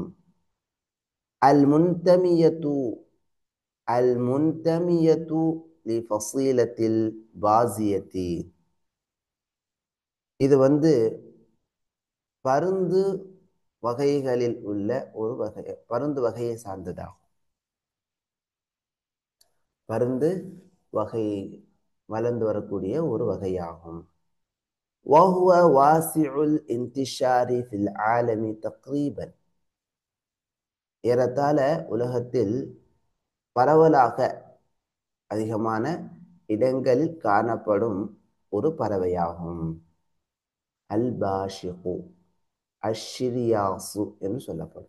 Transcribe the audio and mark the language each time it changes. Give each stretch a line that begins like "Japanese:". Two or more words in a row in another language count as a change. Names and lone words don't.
Arabic: المنتمية المنتمية لفصيلة البازية,
Tamil: இது பருந்து வகைகளில் உள்ள ஒரு வகை, பருந்து வகையை சார்ந்ததாகும். பருந்து வகை வளர்ந்து வரக்கூடிய ஒரு வகையாகும்.
Arabic: وهو واسع الانتشار في العالم تقريبا,
Tamil: ஏறத்தாழ உலகத்தில் பரவலாக அதிகமான இடங்களில் காணப்படும் ஒரு பறவையாகும். அல் பாஷிகு, அஷ்ஷிரியாசு என்று சொல்லப்படும்.